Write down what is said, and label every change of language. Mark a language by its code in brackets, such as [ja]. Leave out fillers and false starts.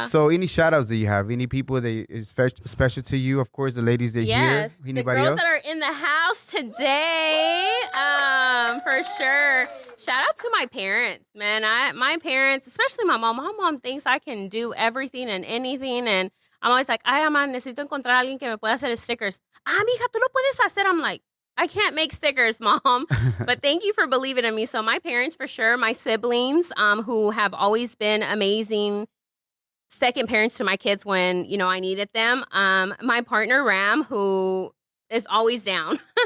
[en] So any shout outs that you have? Any people that is special to you? Of course, the ladies that are here. Anybody the girls else? that are in the house today, for sure. Shout out to my parents, man. My parents, especially my mom. My mom thinks I can do everything and anything. And I'm always like, [es] ay, mamá, necesito encontrar a alguien que me pueda hacer stickers. Ah, mija, tú lo puedes hacer. [en] I'm like, I can't make stickers, Mom. But thank you for believing in me. So my parents, for sure, my siblings, who have always been amazing second parents to my kids when, I needed them. My partner, Ram, who is always down.